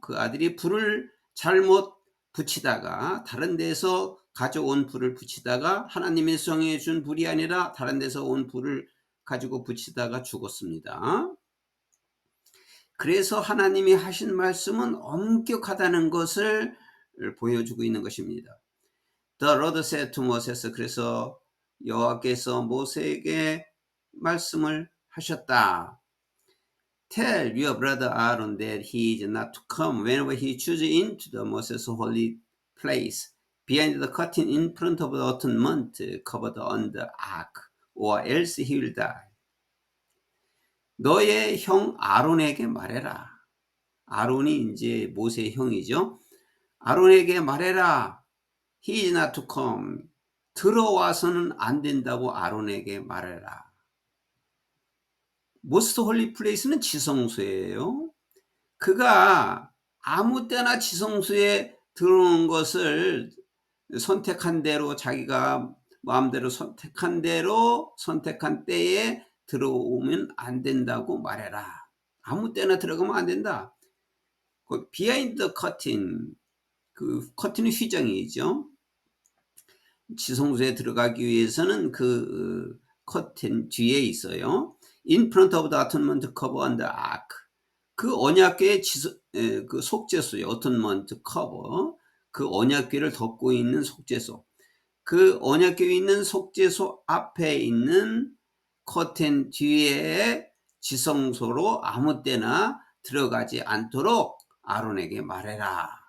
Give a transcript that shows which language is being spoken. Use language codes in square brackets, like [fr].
[ko] 그 아들이 불을 잘못 붙이다가, 다른 데서 가져온 불을 붙이다가 하나님의 성에 준 불이 아니라 다른 데서 온 불을 가지고 붙이다가 죽었습니다. 그래서 하나님이 하신 말씀은 엄격하다는 것을 보여주고 있는 것입니다. [en] The Lord said to Moses, [ko] 그래서 여호와께서 모세에게 말씀을 하셨다. [en] Tell your brother Aaron that he is not to come whenever he chooses into the most holy place behind the curtain in front of the atonement covered on the ark, or else he will die. [ko] 너의 형 아론에게 말해라. 아론이 이제 모세의 형이죠. 아론에게 말해라. [en] He is not to come. [ko] 들어와서는 안 된다고 아론에게 말해라. Most holy place는 지성소예요. 그가 아무 때나 지성소에 들어오는 것을 선택한 대로, 자기가 마음대로 선택한 대로 선택한 때에 들어오면 안 된다고 말해라. 아무 때나 들어가면 안 된다. [en] Behind the curtain, [ko] 그 커튼의 휘장이죠. 지성소에 들어가기 위해서는 그 커튼 뒤에 있어요. [en] In front of the atonement cover on the ark. [ko] 그 언약궤의 그 속죄소요. [en] atonement cover. [ko] 그 언약궤를 덮고 있는 속죄소. 그 언약궤에 있는 속죄소 앞에 있는 커튼 뒤에 지성소로 아무 때나 들어가지 않도록 아론에게 말해라.